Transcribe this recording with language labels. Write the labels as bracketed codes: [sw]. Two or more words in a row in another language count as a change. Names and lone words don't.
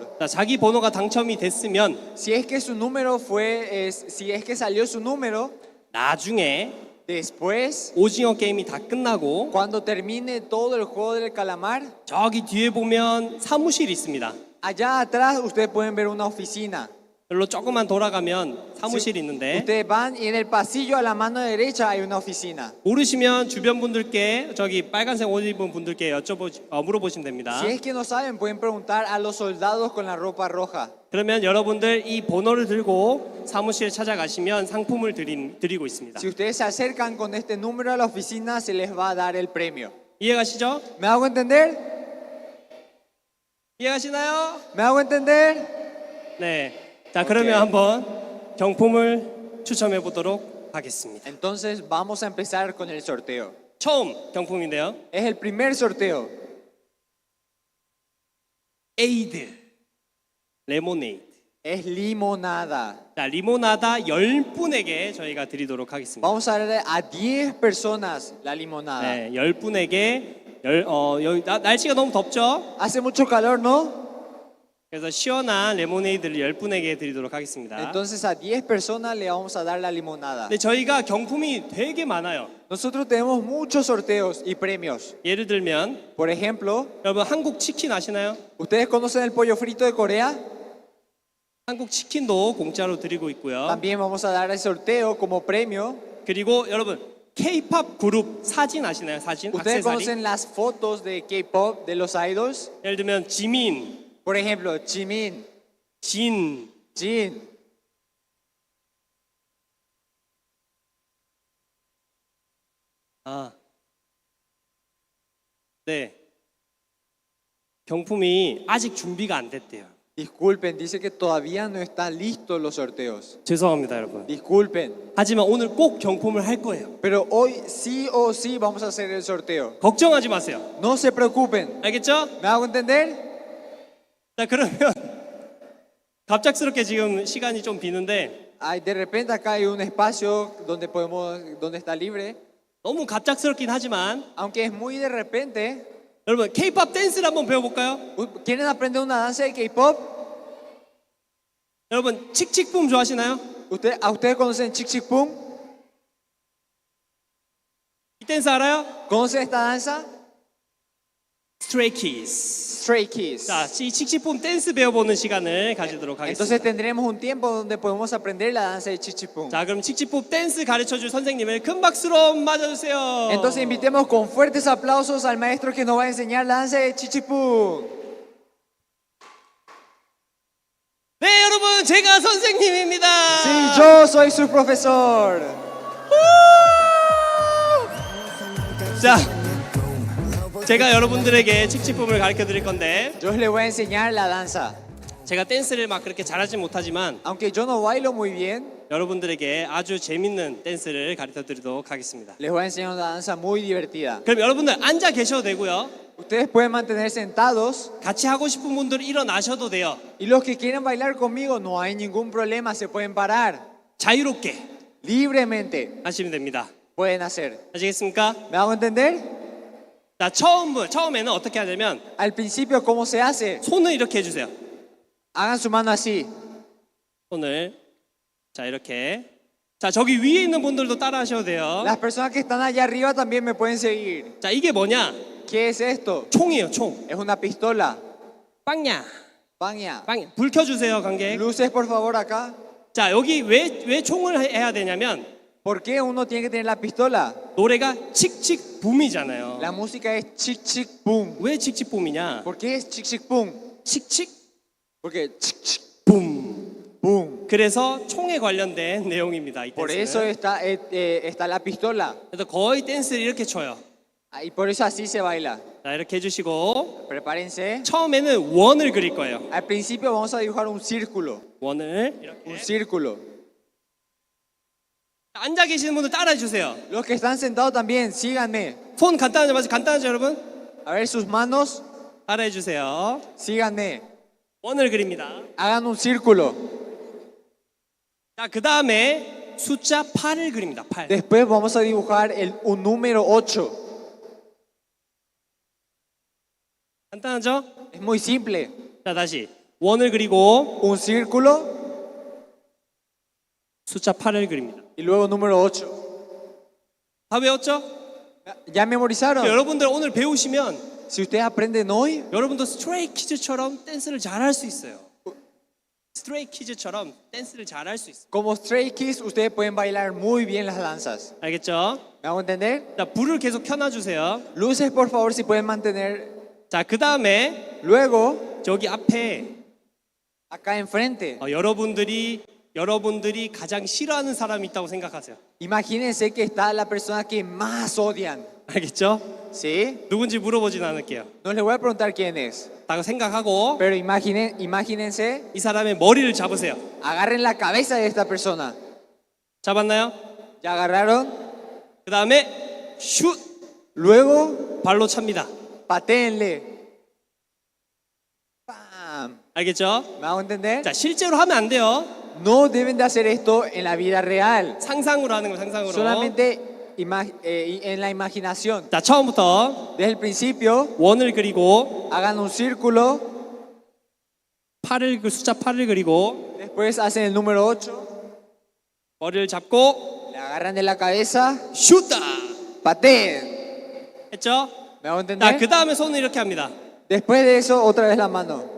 [ko] 자, 자기 번호가 당첨이 됐으면 [es] Si es que su número si es que salió su número, [ko] 나중에 [es] después, [ko] 오징어 게임이 다 끝나고 [es] cuando termine todo el juego del calamar, [ko] 저기 뒤에 보면 사무실이 있습니다. [es] allá atrás ustedes pueden ver una oficina. [ko] 별로 조금만 돌아가면 사무실이 있는데 [es] Ustedes van y en el pasillo a la mano derecha hay una oficina. [ko] 모르시면 주변 분들께 저기 빨간색 옷 입은 분들께 물어보시면 됩니다. [es] Si es que no saben, pueden preguntar a los soldados con la ropa roja. [ko] 그러면 여러분들 이 번호를 들고 사무실에 찾아가시면 상품을 드리고 있습니다. [es] Si ustedes se acercan con este número a la oficina, se les va a dar el premio. [ko] 이해가시죠? [es] ¿Me hago entender? [ko] 이해가시나요? [es] ¿Me hago entender? [ko] 네. 자, 그러면 한번 경품을 추첨해 보도록 하겠습니다. [es] Entonces vamos a empezar con el sorteo. [ko] 처음 경품인데요. [es] Es el primer sorteo. [ko] 에이드 레모네이드. [es] Es limonada. [ko] 자, 리모나다 10분에게 저희가 드리도록 하겠습니다. [es] Vamos a darle a 10 personas la limonada. [ko] 네, 10분에게 여기 날씨가 너무 덥죠? [es] Hace mucho calor, ¿no? [ko] 그래서 시원한 레모네이드를 10분에게 드리도록 하겠습니다. [es] Entonces a 10 personas le vamos a dar la limonada. [ko] 근데 저희가 경품이 되게 많아요. [es] Nosotros tenemos muchos sorteos y premios. [ko] 예를 들면 [es] Por ejemplo, [ko] 여러분 한국 치킨 아시나요? [es] ¿ustedes conocen el pollo frito de Corea? [ko] 한국 치킨도 공짜로 드리고 있고요. [es] También vamos a dar el sorteo como premio. [ko] 그리고 여러분 K-팝 그룹 사진 아시나요? 사진? [es] ¿Ustedes [ko] 액세서리? [es] conocen las fotos de K-pop de los idols? [ko] 예를 들면 지민, [es] Por ejemplo, Jimin, [ko] 진, [es] Jin. [ko] 네. 경품이 아직 준비가 안 됐대요. [es] Disculpen, dice que todavía no están listos los sorteos. [ko] 죄송합니다, 여러분. [es] Disculpen. [ko] 하지만 오늘 꼭 경품을 할 거예요. [es] Pero hoy sí o sí vamos a hacer el sorteo. [ko] 걱정하지 마세요. [es] No se preocupen. [ko] 알겠죠? [es] ¿Me hago entender? [ko] 자, 그러면 갑작스럽게 지금 시간이 좀 비는데 [es] Ay, de repente acá hay un espacio donde está libre. [ko] 너무 갑작스럽긴 하지만 [es] Aunque es muy de repente. [ko] 여러분 K-팝 댄스를 한번 배워볼까요? [es] ¿Quieren aprender una danza de K-pop? [ko] 여러분 칙칙붐 좋아하시나요? [es] ¿Ustedes conocen Chick Chick Boom? [ko] 이 댄스 알아요? [es] ¿Conocen esta danza? [ko] Stray Kids. [es] Stray Kids. [ko] 자, 이 칙칙붐 댄스 배워보는 시간을 가지도록 하겠습니다. [es] Entonces tendremos un tiempo donde podemos aprender la danza de Chick Chick Boom. [ko] 자, 그럼 칙칙붐 댄스 가르쳐줄 선생님을 큰 박수로 맞아주세요. [es] Entonces invitemos con fuertes aplausos al maestro que nos va a enseñar la danza de Chick Chick Boom. [ko] 네, 여러분 제가 선생님입니다. [es] Sí, yo soy su profesor. [ko] 자, 제가 여러분들에게 칙칙붐을 가르쳐 드릴 건데 [es] Yo les voy a enseñar la danza. [ko] 제가 댄스를 막 그렇게 잘하진 못하지만 [es] Aunque yo no bailo muy bien, [ko] 여러분들에게 아주 재밌는 댄스를 가르쳐 드리도록 하겠습니다. [es] les voy a enseñar una danza muy divertida. [ko] 그럼 여러분들 앉아 계셔도 되고요. [es] Ustedes pueden mantener sentados [ko] 같이 하고 싶은 분들 일어나셔도 돼요. [es] y los que quieren bailar conmigo no hay ningún problema, se pueden parar [ko] 자유롭게 [es] libremente. [ko] 하시면 됩니다. [es] Pueden hacer. [ko] 아시겠습니까? [es] ¿Me hago entender? [ko] 자, 처음에는 어떻게 하냐면 [es] Al principio, ¿cómo se hace? [ko] 손을 이렇게 해주세요. [es] Hagan su mano así. [ko] 손을 자 이렇게 자, 저기 위에 있는 분들도 따라 하셔도 돼요. [es] Las personas que están allá arriba también me pueden seguir. [ko] 자, 이게 뭐냐? [es] ¿Qué es esto? [ko] 총이에요, 총. [es] Es una pistola. [ko] 빵야. [es] Paña. [ko] 빵야. 불 켜주세요, 관객. [es] Luces, por favor, acá. [ko] 자, 여기 왜 총을 해야 되냐면 [es] ¿Por qué uno tiene que tener la pistola? [ko] 노래가 칙칙 붐이잖아요. [es] La música es chic chic boom. [ko] 왜 칙칙 붐이냐? [es] ¿Por qué es chic chic boom? [ko] 칙칙 [es] Porque chic chic [ko] 붐. [es] boom. [ko] 그래서 총에 관련된 내용입니다. 이 [es] Por eso [ko] 댄스는. [es] está la pistola. [ko] 그래서 거의 댄스를 이렇게 춰요. [es] Ah, y por eso así se baila. [ko] 자, 이렇게 해주시고 [es] Prepárense. [ko] 처음에는 원을 그릴 거예요. [es] Al principio vamos a dibujar un círculo. [ko] 원을 이렇게. [es] Un círculo. [ko] 앉아 계시는 분들 따라해 주세요. [es] Los que están sentados también, síganme. [ko] 손 간단하죠, 맞죠? 간단하죠, 여러분? [es] A ver sus manos, [ko] 따라해 주세요. [es] síganme. [ko] 원을 그립니다. [es] Hagan un círculo. [ko] 자, 그 다음에 숫자 8을 그립니다. [es] 8. Después vamos a dibujar un número 8. [ko] 간단하죠? [es] Es muy simple. [ko] 자, 다시 원을 그리고 [es] Un círculo [ko] 숫자 8을 그립니다. [es] y luego número 8. [ko] 다 외웠죠? [es] ¿Ya memorizaron? [ko] 여러분들 오늘 배우시면 [es] Si ustedes aprenden hoy, [ko] 여러분도 스트레이 키즈처럼 댄스를 잘할 수 있어요. 스트레이 키즈처럼 댄스를 잘할 수 있어요. [es] como Stray Kids, ustedes pueden bailar muy bien las danzas. [ko] 알겠죠? [es] ¿Me hago entender? [ko] 자, 불을 계속 켜놔주세요. [es] Luces, por favor, si pueden mantener. [ko] 자, 그 다음에 [es] Luego, [ko] 저기 앞에 [es] acá enfrente, [ko] 여러분들이 가장 싫어하는 사람이 있다고 생각하세요. [es] imagínense que está la persona que más odian. [ko] 알겠죠? [es] ¿Sí? [ko] 누군지 물어보진 않을게요. [es] No les voy a preguntar quién es, [ko] 다 생각하고 [es] pero imagínense, [ko] 이 사람의 머리를 잡으세요. [es] agarren la cabeza de esta persona. [ko] 잡았나요? [es] ¿Ya agarraron? [ko] 그 다음에 슛! [es] Luego, [ko] 발로 찹니다. [es] patéenle. ¡Pam! [ko] 알겠죠? [es] ¿Me hago entender? [ko] 자, 실제로 하면 안 돼요. [es] No deben de hacer esto en la vida real, [ko] 상상으로 하는 거, 상상으로. [es] solamente en la imaginación. [ko] 자, 처음부터 [es] Desde el principio, [ko] 원을 그리고 [es] hagan un círculo, [ko] 숫자 8을 그리고 [es] después hacen el número 8, [ko] 머리를 잡고 [es] le agarran de la cabeza, [ko] 슛다! [es] pateen. [ko] 했죠? [es] ¿Me hago [ko] 자, [es] entender? [ko] 그 다음에 손을 이렇게 합니다. [es] Después de eso, otra vez la mano.